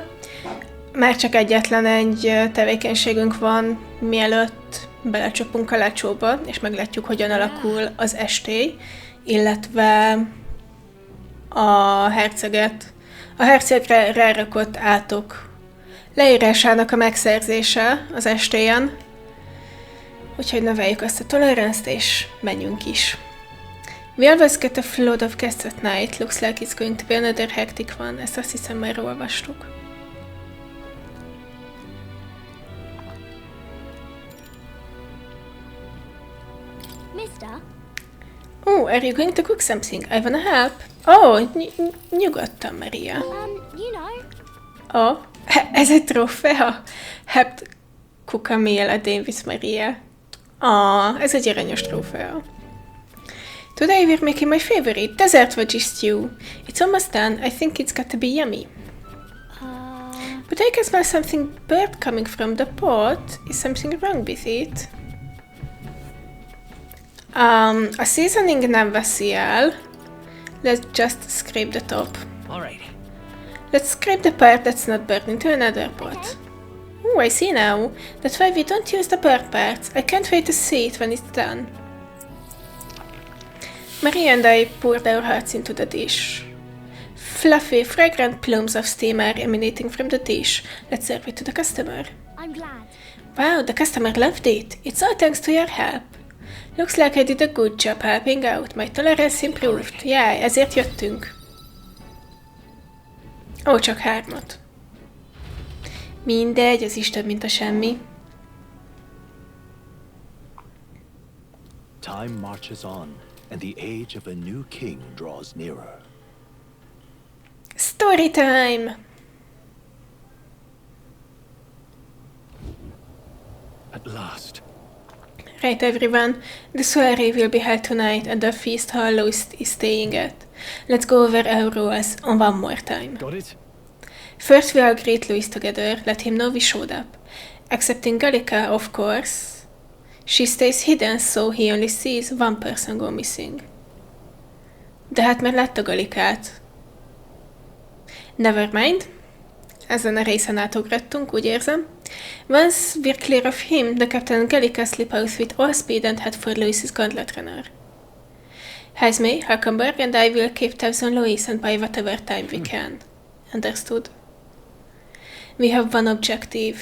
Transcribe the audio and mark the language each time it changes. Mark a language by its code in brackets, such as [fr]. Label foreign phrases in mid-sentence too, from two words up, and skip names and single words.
[hu] Már csak egyetlen egy tevékenységünk van, mielőtt belecsapunk a lecsóba, és meglátjuk, hogyan alakul az estély, illetve a herceget. A hercegre rárakott átok leírásának a megszerzése az estélyen, úgyhogy növeljük azt a toleranced, és menjünk is. [en] We always get a flood of guests at night. Looks like it's going to be another hectic one. [hu] Ezt azt hiszem már olvastuk. [en] Mister? Oh, are you going to cook something? I wanna help. Oh, nyugodtan, Maria. You know. [hu] Oh, ez egy trófea. [en] Helped cook a meal a day with Maria. [hu] Ah, ez egy aranyos trófea. [en] Today we're making my favorite, desert veggie stew. It's almost done. I think it's got to be yummy. But I can smell something burnt coming from the pot. Is something wrong with it? [hu] A seasoning nem veszi el. [en] Let's just scrape the top. Alright. Let's scrape the part that's not burnt into another pot. Oh, I see now. That's why we don't use the burnt parts. I can't wait to see it when it's done. Maria and I poured our hearts into the dish. Fluffy, fragrant plumes of steam are emanating from the dish. Let's serve it to the customer. I'm glad. Wow, the customer loved it. It's all thanks to your help. Looks like I did a good job helping out. My tolerance improved. Yeah, [hu] ezért jöttünk. Ó, csak 3. Mindegy, az is több, mint a semmi. [en] Time marches on, and the age of a new king draws nearer. Story time! At last. Right, everyone. The soiree will be held tonight at the feast hall Louis is staying at. Let's go over our rules on one more time. Got it? First, we all greet Louis together. Let him know we showed up. Excepting Gallica, of course. She stays hidden, so he only sees one person go missing. [hu] De hát már látta Gallicát. [en] Never mind. [hu] Ezen a részen átugrottunk, úgy érzem. [en] Once we're clear of him, the Captain and Gallica slip out with all speed and head for Louis's gauntlet runner. Hazme, Hulkenberg and I will keep tabs on Louis and buy whatever time we can. Understood. We have one objective.